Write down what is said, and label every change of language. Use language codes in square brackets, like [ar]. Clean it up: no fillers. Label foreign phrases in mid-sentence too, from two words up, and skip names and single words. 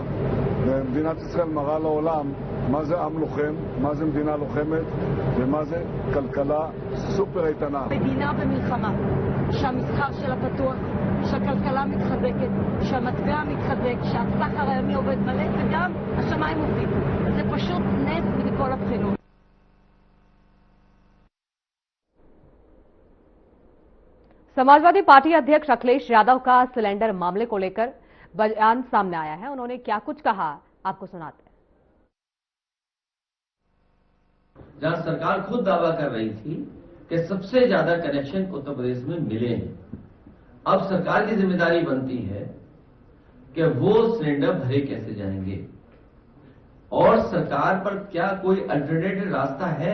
[he] ומדינת ישראל מראה לעולם מה זה עם לוחם, מה זה מדינה לוחמת ומה זה כלכלה סופר איתנה. מדינה במלחמה, שהמסחר שלה פתוח, שהכלכלה מתחזקת, שהמטבע מתחזק, שהסחר הימי עובד מלא וגם השמיים עובדים. זה פשוט נס מכל הבחינות. [hi] समाजवादी पार्टी अध्यक्ष अखिलेश यादव का सिलेंडर मामले को लेकर बयान सामने आया है। उन्होंने क्या कुछ कहा, आपको सुनाते हैं। जहां सरकार खुद दावा कर रही थी कि सबसे ज्यादा कनेक्शन उत्तर प्रदेश में मिले हैं, अब सरकार की जिम्मेदारी बनती है कि वो सिलेंडर भरे कैसे जाएंगे और सरकार पर क्या कोई अल्टरनेटिव रास्ता है।